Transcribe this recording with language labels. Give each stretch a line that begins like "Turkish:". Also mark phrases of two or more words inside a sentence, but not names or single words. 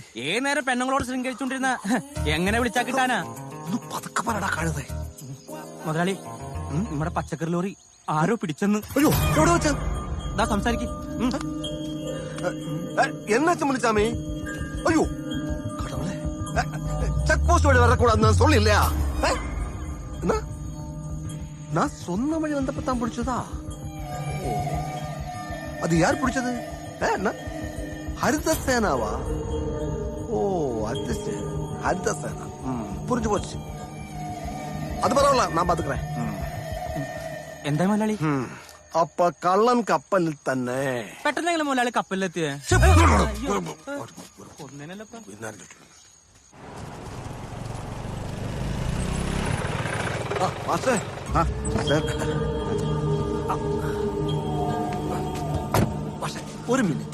Malayalam: ഏത് നേരം പെണ്ണുങ്ങളോട് ശൃംഗരിച്ചോണ്ടിരുന്ന എങ്ങനെ വിളിച്ചാ കിട്ടാനാ? പതുക്കെ പറടാ കഴുതേ. മുതലാളി, നമ്മുടെ പച്ചക്കറി ലോറി ആരോ പിടിച്ചെന്ന്. അയ്യോ, എവിടെ വെച്ച? ദാ സംസാരിക്കും.
Tamil: என்னாச்ச முனிச்சாமி? അയ്യോ கடவுளே, செக் போஸ்ட் வழி வரக்கூடாது நான் சொல்லில்லையா? என்ன நான் சொன்ன வழி வந்தப்பதான் பிடிச்சதா? அது யார் பிடிச்சது? என்ன ஹரித சேனாவா? ஓ அது சரி, ஹரித சேனா. புரிஞ்சு போச்சு. அது பரவாயில்ல, நான் பாத்துக்கிறேன்.
Malayalam: എന്താ മുതലാളി? അപ്പൊ കള്ളൻ കപ്പലിൽ തന്നെ. പെട്ടെന്നെങ്കിലും മുതലാളി കപ്പലിലെത്തിയേ? ഒരു മിനിറ്റ്.